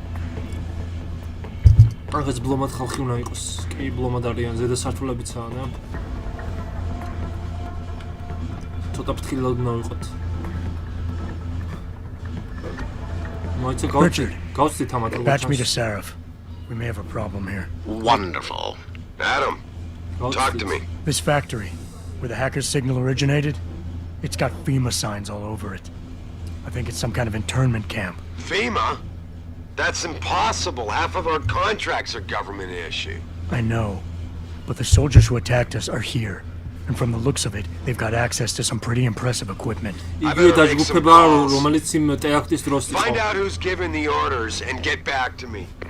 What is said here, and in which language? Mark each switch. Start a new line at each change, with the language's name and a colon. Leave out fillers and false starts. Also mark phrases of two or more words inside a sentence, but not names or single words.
Georgian: რაღაც ბლომად ხალხი უნდა იყოს. კი, ბლომად არიან, ზედა სართულებიცაა, და ცოტა ფრთხილად უნდა ვიყოთ. მოიცა გავწდით ამათ როგორც
English: Patch me to Sarif. We may have a problem here. Wonderful. Adam, talk to me. This factory, where the hacker's signal originated, it's got FEMA signs all over it. I think it's some kind of internment camp. FEMA? That's impossible. Half of our contracts are government issue. I know, but the soldiers who attacked us are here. And from the looks of it, they've got access to some pretty impressive equipment.
Georgian: იგივე დაჯგუფება, რომელიც იმ ტერაქტის დროს იყო.
English: Find out who's giving the orders and get back to me.